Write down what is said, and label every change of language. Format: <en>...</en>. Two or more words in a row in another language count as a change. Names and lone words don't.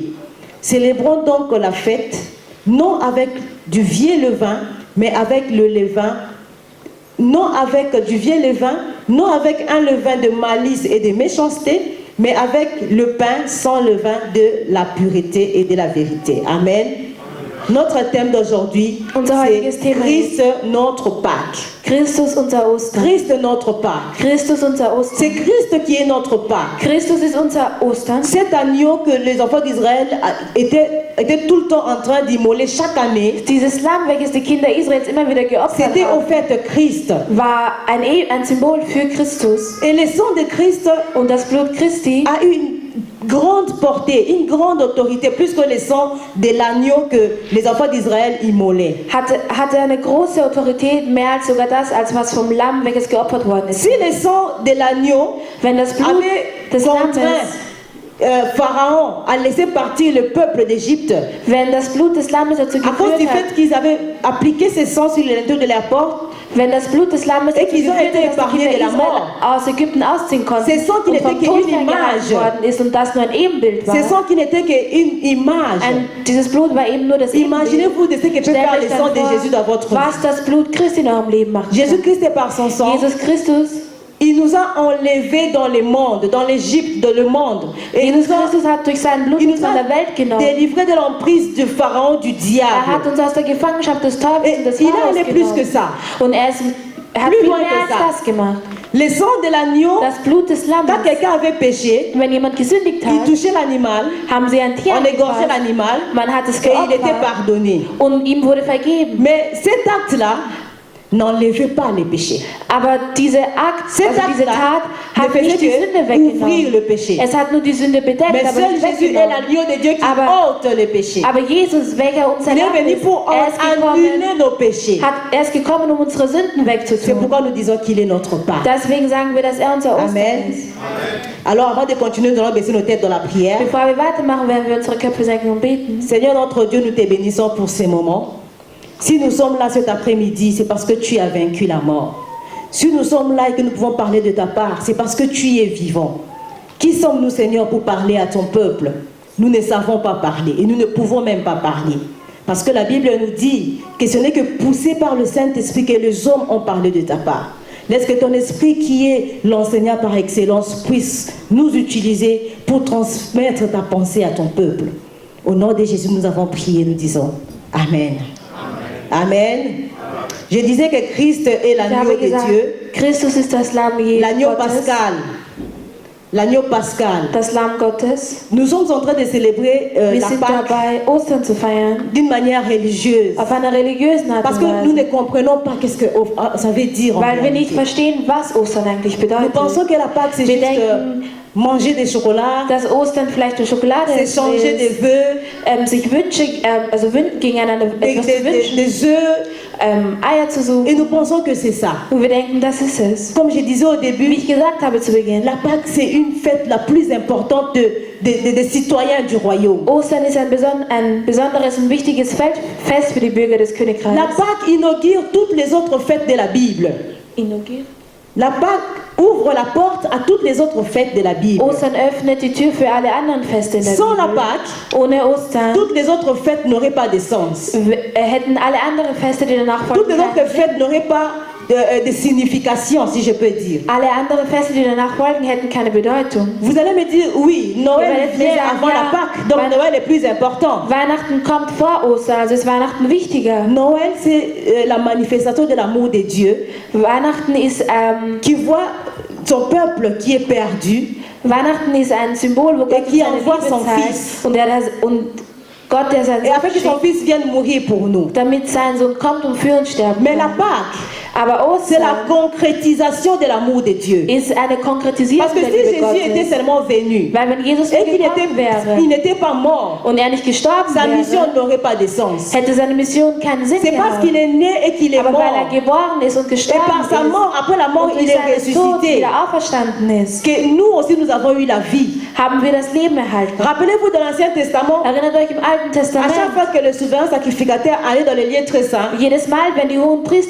<fr>Célébrons donc la fête, non avec du vieux levain, mais avec le levain, non avec du vieux levain, non avec un levain de malice et de méchanceté, mais avec le pain sans levain de la pureté et de la vérité. Amen. Notre thème d'aujourd'hui, c'est Christ, notre Pâque.</fr> <de>Christus, unser Ostern.</de> <fr>Christ, notre Pâque.</fr> <de>Christus, unser Ostern.</de> <fr>C'est Christ qui est notre Pâque.</fr> <de>Christus ist unser Ostern.</de> <fr>Cet agneau que les enfants d'Israël étaient tout le temps en train d'immoler chaque année,</fr> <de>Dieses Lamm, welches die Kinder Israels immer wieder geopfert</de> <fr>c'était au</fr> <de>haben,</de> <fr>fait Christ.</fr> <de>war ein Symbol für Christus.</de> <fr>Et le sang de Christ</fr> <de>Und das Blut Christi</de> <fr>a une grande portée, une grande autorité, plus que le sang de l'agneau que les enfants d'Israël immolaient.</fr> <de>hatte eine große Autorität, mehr als sogar das, als was vom Lamm, welches geopfert worden ist.</de> <fr>Si le sang de l'agneau</fr> <de>Wenn das Blut</de> <fr>avait</fr> <de>des</de> <fr>contraint</fr> <de>Lammes,</de> <fr>Pharaon à laisser partir le peuple d'Égypte,</fr> <de>wenn das Blut des Lammes dazu</de> <fr>à cause du</fr> <de>geführt hat,</de> <fr>fait qu'ils avaient appliqué ce sang sur les linteaux de la porte,</fr> <de>wenn das Blut des Lammes</de> <fr>Et</fr> <de>dazu</de> <fr>qu'ils ont</fr> <de>geführt</de> <fr>été</fr> <de>hat, dass die</de> <fr>épargnés de</fr> <de>Kinder</de> <fr>la</fr> <de>Israel</de> <fr>mort.</fr> <de>aus Ägypten ausziehen konnten</de> <fr>Ce sang qui</fr> <de>und</de> <fr>n'était</fr> <de>vom</de> <fr>qu'une</fr> <de>Tod ferngehalten</de> <fr>image.</fr> <de>worden ist und das nur ein Ebenbild war.</de> <fr>ce sang qui n'était qu'une image.</fr> <de>Dieses Blut war eben nur das Ebenbild.</de> <fr>Imaginez-vous de ce que peut</fr> <de>Stellt</de> <fr>faire</fr> <de>euch</de> <fr>le</fr> <de>dann</de> <fr>sang de</fr> <de>vor,</de> <fr>Jésus dans votre vie.</fr> <de>was das Blut Christi in eurem Leben macht.</de> <fr>Jésus-Christ est par son sang.</fr> <de>Jesus Christus,</de> <fr>Il nous a enlevés dans le monde, dans l'Égypte, dans le monde. Et il</fr> <de>Jesus</de> <fr>nous a,</fr> <de>Christus hat durch sein Blut</de> <fr>il</fr> <de>uns</de> <fr>nous</fr> <de>von</de> <fr>a</fr> <de>der Welt genommen.</de> <fr>délivrés de l'emprise du Pharaon, du</fr> <de>Er hat</de> <fr>diable.</fr> <de>uns aus der Gefangenschaft des Teufels</de> <fr>Et</fr> <de>und des</de> <fr>il a</fr> <de>Pharaos</de> <fr>allé plus que</fr> <de>genommen.</de> <fr>ça.</fr> <de>Und er hat</de> <fr>Plus</fr> <de>viel</de> <fr>loin</fr> <de>mehr</de> <fr>que ça.</fr> <de>als das gemacht.</de> <fr>Le sang de l'agneau,</fr> <de>Das Blut des</de> <fr>quand</fr> <de>Lammes.</de> <fr>quelqu'un avait péché,</fr> <de>Wenn jemand gesündigt</de> <fr>il</fr> <de>hat,</de> <fr>touchait l'animal,</fr> <de>haben sie ein Tier</de> <fr>on égorgeait</fr> <de>angefasst.</de> <fr>l'animal</fr> <de>Man hat es</de> <fr>et il était</fr> <de>geopfert</de> <fr>pardonné.</fr> <de>und ihm wurde vergeben.</de> <fr>Mais cet acte-là n'enlevait pas les péchés.</fr> <de>Aber diese</de> <fr>Cet</fr> <de>diese</de> <fr>acte-là</fr> <de>Tat</de> <fr>ne</fr> <de>hat nicht die</de> <fr>faisait</fr> <de>Sünde</de> <fr>que ouvrir</fr> <de>weggenommen.</de> <fr>le péché.</fr> <de>Es hat nur die Sünde bedeckt,</de> <fr>Mais</fr> <de>aber</de> <fr>seul</fr> <de>nicht</de> <fr>Jésus est</fr> <de>weggenommen.</de> <fr>l'agneau de Dieu qui</fr> <de>Aber-</de> <fr>ôte les péchés.</fr> <de>Aber Jesus, welcher uns</de> <fr>Il est</fr> <de>erlaubt</de> <fr>venu</fr> <de>ist,</de> <fr>pour</fr> <de>er ist gekommen,</de> <fr>annuler nos péchés.</fr> <de>er ist gekommen, um unsere Sünden</de> <fr>C'est</fr> <de>wegzutun.</de> <fr>pourquoi nous disons qu'il est notre Père.</fr> <de>Deswegen sagen wir, dass er unser Ostern</de> <fr>Amen.</fr> <de>ist.</de> <fr>Alors avant de continuer, nous allons baisser nos têtes dans la prière.</fr> <de>Bevor wir weitermachen, werden wir unsere Köpfe senken und beten.</de> <fr>Seigneur notre Dieu, nous te bénissons pour ces moments. Si nous sommes là cet après-midi, c'est parce que tu as vaincu la mort. Si nous sommes là et que nous pouvons parler de ta part, c'est parce que tu es vivant. Qui sommes-nous, Seigneur, pour parler à ton peuple? Nous ne savons pas parler et nous ne pouvons même pas parler. Parce que la Bible nous dit que ce n'est que poussé par le Saint-Esprit que les hommes ont parlé de ta part. Laisse que ton esprit, qui est l'enseignant par excellence, puisse nous utiliser pour transmettre ta pensée à ton peuple. Au nom de Jésus, nous avons prié, nous disons Amen. Amen. Je disais que Christ est</fr> <de>Ich</de> <fr>l'agneau</fr> <de>habe</de> <fr>de</fr> <de>gesagt,</de> <fr>Dieu,</fr> <de>Christus ist das Lamm</de> <fr>l'agneau</fr> <de>Gottes,</de> <fr>pascal. L'agneau pascal.</fr> <de>das Lamm Gottes.</de> <fr>Nous sommes en train de célébrer</fr> <de>Wir</de> <fr>la</fr> <de>sind</de> <fr>Pâque</fr> <de>dabei, Ostern zu feiern,</de> <fr>d'une manière religieuse.</fr> <de>auf einer religiösen Art</de> <fr>Parce</fr> <de>und</de> <fr>que nous ne</fr> <de>Weise,</de> <fr>comprenons pas qu'est-ce que ça veut dire en</fr> <de>weil wir nicht</de> <fr>réalité.</fr> <de>verstehen, was Ostern eigentlich</de> <fr>Nous</fr> <de>bedeutet.</de> <fr>pensons que la Pâque c'est</fr> <de>Wir</de> <fr>juste</fr> <de>denken,</de> <fr>manger des chocolats,</fr> <de>dass Ostern vielleicht durch Schokolade</de> <fr>c'est</fr> <de>ist,</de> <fr>changer des vœux,</fr> <de>sich Wünsche, gegeneinander etwas zu wünschen,</de> <fr>des œufs,</fr> <de>Eier zu</de> <fr>et</fr> <de>suchen.</de> <fr>nous pensons que c'est ça.</fr> <de>Und wir denken, das ist es.</de> <fr>Comme je disais au</fr> <de>Wie</de> <fr>début,</fr> <de>ich gesagt habe zu Beginn,</de> <fr>la Pâque c'est une fête la plus importante des citoyens du royaume.</fr> <de>Ostern ist ein besonderes und wichtiges Fest für die Bürger des Königreichs.</de> <fr>La Pâque inaugure toutes les autres fêtes de la Bible. La Pâque ouvre la porte à toutes les autres fêtes de la Bible.</fr> <de>Ostern öffnet die Tür für alle anderen Feste in der</de> <fr>Sans la</fr> <de>Bibel.</de> <fr>Pâque,</fr> <de>Ohne Ostern</de> <fr>toutes les autres fêtes n'auraient pas de sens.</fr> <de>hätten alle anderen Feste, die danach</de> <fr>Toutes</fr> <de>folgen,</de> <fr>les autres fêtes n'auraient pas de signification, si je peux dire.</fr> <de>alle anderen Feste, die danach folgen, hätten keine Bedeutung.</de> <fr>Vous allez me dire, oui, Noël</fr> <de>werdet mir</de> <fr>vient</fr> <de>sagen,</de> <fr>avant</fr> <de>ja,</de> <fr>la Pâque, donc</fr> <de>weil-</de> <fr>Noël est plus important.</fr> <de>Weihnachten kommt vor Ostern, also ist Weihnachten wichtiger.</de> <fr>Noël, c'est la manifestation de l'amour de Dieu</fr> <de>Weihnachten ist,</de> <fr>qui voit son peuple qui est perdu</fr> <de>Weihnachten ist ein Symbol, wo Gott</de> <fr>qui</fr> <de>seine</de> <fr>envoie</fr> <de>Liebe</de> <fr>son</fr> <de>zeigt</de> <fr>Fils.</fr> <de>und Gott, der seinen</de> <fr>et afin</fr> <de>Sohn</de> <fr>que son</fr> <de>schickt,</de> <fr>fils vienne mourir pour nous.</fr> <de>damit sein Sohn kommt und für uns sterben</de> <fr>Mais la</fr> <de>kann.</de> <fr>Pâque,</fr> <de>Aber</de> <fr>c'est la</fr> <de>Ostern</de> <fr>concrétisation de l'amour de Dieu.</fr> <de>ist eine Konkretisierung</de> <fr>Parce que</fr> <de>der</de> <fr>si</fr> <de>Liebe</de> <fr>Jésus était</fr> <de>Gottes.</de> <fr>seulement venu</fr> <de>Weil wenn Jesus</de> <fr>et qu'il</fr> <de>gekommen wäre</de> <fr>n'était pas mort,</fr> <de>und er nicht gestorben</de> <fr>sa mission</fr> <de>wäre,</de> <fr>n'aurait pas de sens.</fr> <de>hätte seine Mission keinen Sinn</de> <fr>C'est parce</fr> <de>gehabt.</de> <fr>qu'il est né et qu'il est</fr> <de>Aber</de> <fr>mort.</fr> <de>weil er geboren ist und</de> <fr>Et</fr> <de>gestorben</de> <fr>par sa mort,</fr> <de>ist</de> <fr>après la mort,</fr> <de>und durch</de> <fr>il est</fr> <de>seinen Tod</de> <fr>ressuscité.</fr> <de>wieder auferstanden ist,</de> <fr>Que nous aussi, nous avons eu la vie.</fr> <de>haben wir das Leben erhalten.</de> <fr>Rappelez-vous dans l'Ancien Testament,</fr> <de>Erinnert euch im Alten</de> <fr>à chaque</fr> <de>Testament,</de> <fr>fois que le souverain sacrificateur allait dans les lieux très saints,</fr> <de>jedes Mal, wenn die hohen Priester</de>